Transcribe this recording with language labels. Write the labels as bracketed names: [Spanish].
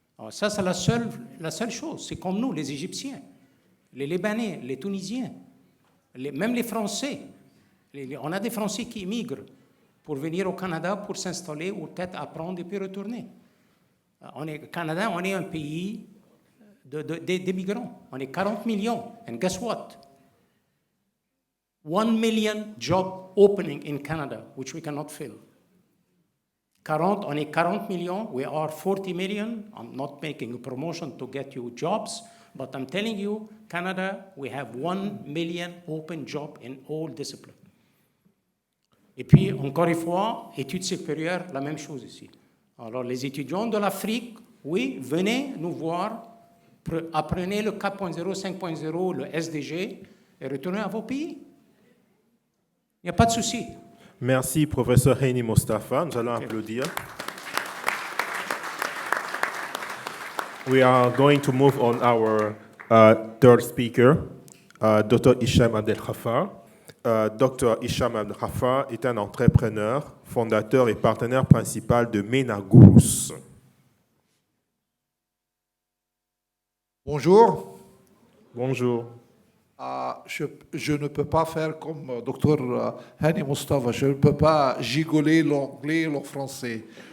[French] Ça, c'est la seule chose. C'est comme nous, les Égyptiens, les Libanais, les Tunisiens, même les Français. On a des Français qui immigrent pour venir au Canada, pour s'installer, ou peut-être apprendre et puis retourner. Canada, on est un pays des migrants. On est 40 millions. [English] And guess what? 1 million job opening in Canada, which we cannot fill. [French] On est 40 millions. [English] We are 40 million. I'm not making a promotion to get you jobs, but I'm telling you, Canada, we have 1 million open jobs in all disciplines. [French] Et puis, encore une fois, études supérieures, la même chose ici. Alors, les étudiants de l'Afrique, oui, venez nous voir, apprenez le 4.0, 5.0, le SDG, et retournez à vos pays. Il n'y a pas de souci. Merci, professeur Hani Mostafa. Nous allons applaudir. [English] We are going to move on our third speaker, Dr. Hicham Abdelghafar. Dr. [French] Hicham Abdelghafar est un entrepreneur, fondateur et partenaire principal de Menagous. Bonjour. Bonjour. Je ne peux pas faire comme Dr. Hani Mostafa, je ne peux pas gigoler l'anglais et le français.